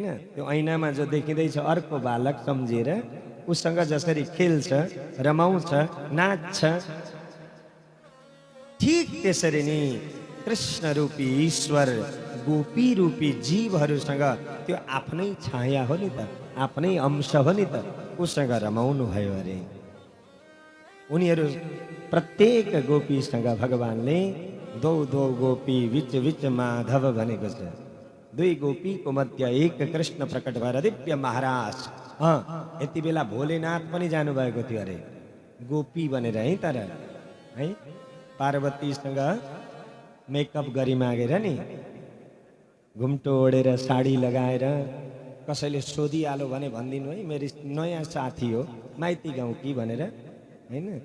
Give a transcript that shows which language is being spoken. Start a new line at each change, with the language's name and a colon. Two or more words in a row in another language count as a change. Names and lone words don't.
Nepali: त्यो ऐनामा जो देखिँदैछ अर्को बालक सम्झेर उसँग जसरी खेल्छ, रमाउँछ, नाच्छ, ठीक त्यसरी नै कृष्ण रूपी ईश्वर गोपी रूपी जीवहरूसँग त्यो आफ्नै छाया हो नि त, आफ्नै अंश हो नि त, उसँग रमाउनु भयो अरे। उनीहरू प्रत्येक गोपीसँग भगवानले दो दो गोपी विच विच माधव भनेको छ। दुई गोपीको मध्य एक कृष्ण प्रकट भएर दिव्य महाराज। यति बेला भोलेनाथ पनि जानुभएको थियो अरे। गोपी बनेर है तर है पार्वतीसँग मेकअप गरी मागेर नि घुम्टो ओढेर साडी लगाएर कसैले सोधिहाल्यो भने भनिदिनु है मेरो नयाँ साथी हो माइती गाउँ कि भनेर हैन